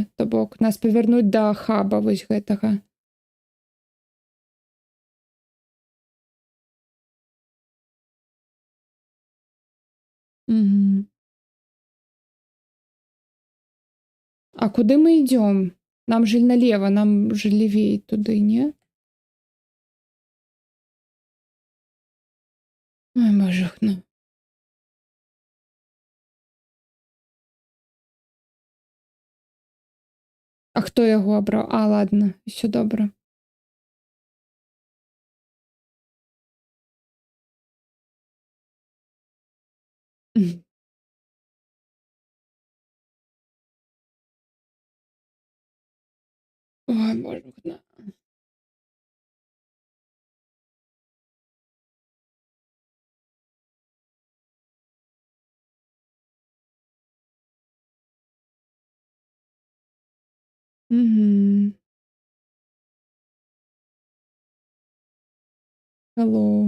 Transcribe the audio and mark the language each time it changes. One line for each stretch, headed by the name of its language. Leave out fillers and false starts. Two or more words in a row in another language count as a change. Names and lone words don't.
Belarusian: То бок нас павярнуць да хаба вось гэтага. Угу. А куды мы ідём?
Russian: Нам же налево, нам же левей туды, не?
Belarusian: Ой, божухна. А хто яго абраў? А, ладно, усё добра. Ой, божухна. Угу. Алло.